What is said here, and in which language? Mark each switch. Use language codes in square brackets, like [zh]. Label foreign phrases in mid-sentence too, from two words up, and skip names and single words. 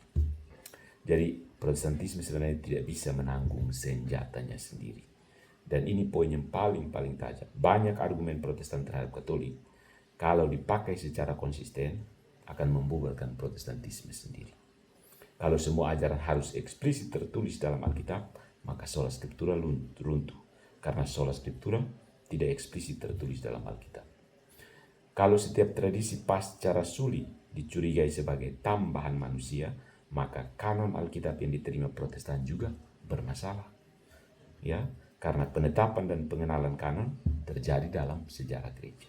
[id] Jadi Protestantisme sebenarnya tidak bisa menanggung senjatanya sendiri. Dan ini poin yang paling tajam. Banyak argumen Protestan terhadap Katolik, kalau dipakai secara konsisten, akan membubarkan Protestantisme sendiri. Kalau semua ajaran harus eksplisit tertulis dalam Alkitab, maka [la] sola scriptura [id] runtuh. Karena [la] sola scriptura [id] tidak eksplisit tertulis dalam Alkitab. Kalau setiap tradisi pasca rasuli dicurigai sebagai tambahan manusia, maka kanon Alkitab yang diterima Protestan juga bermasalah. Ya, karena penetapan dan pengenalan kanon terjadi dalam sejarah gereja.